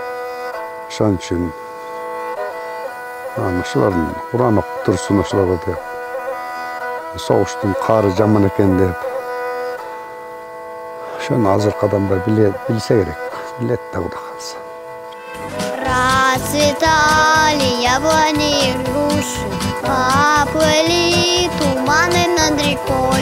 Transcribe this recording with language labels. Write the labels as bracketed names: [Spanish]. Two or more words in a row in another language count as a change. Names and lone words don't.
[Kyrgyz] Ошон үчүн ошолордун Куран окуп турсун ошолорго деп. Согуштун кары жаман экен деп. Ошону азыркы адамдар билсе керек. Билет да Кудай калса. [Russian] Расцветали яблони и груши, поплыли туманы над рекой.